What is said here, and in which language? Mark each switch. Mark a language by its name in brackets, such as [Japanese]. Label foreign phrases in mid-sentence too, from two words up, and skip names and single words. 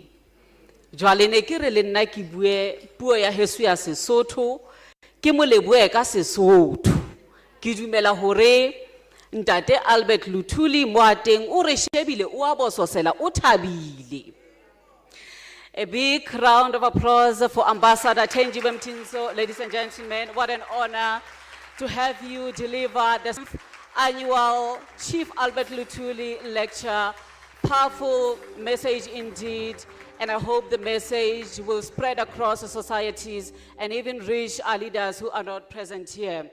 [Southern Sotho] Jwale ne ke re le nna ke bue puo ya heso ya Sesotho, ke mo lebohe ka Sesotho. Ke dumela hore Ntate Albert Luthuli mo ateng o re shebile o a bososela o thabile. [English] A big round of applause for Ambassador Thenjiwe Mtintso. Ladies and gentlemen, what an honor to have you deliver the annual Chief Albert Luthuli lecture. Powerful message indeed, and I hope the message will spread across the societies and even reach our leaders who are not present here.